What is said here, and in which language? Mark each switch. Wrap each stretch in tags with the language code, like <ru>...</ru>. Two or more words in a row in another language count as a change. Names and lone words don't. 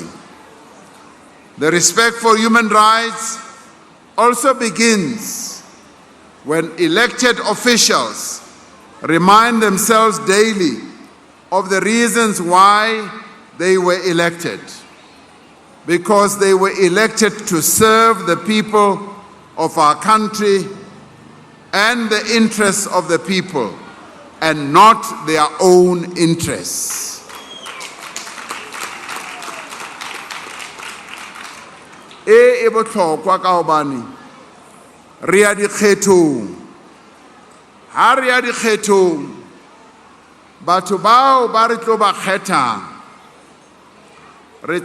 <en>The respect for human rights also begins when elected officials remind themselves daily of the reasons why they were elected. Because they were elected to serve the people of our country and the interests of the people, and not their own interests.</en> <st>E botlhokwa ka hobane re ya dikgethong. Ha re ya dikgethong, batho bao ba re tlo ba kgethang, re</st>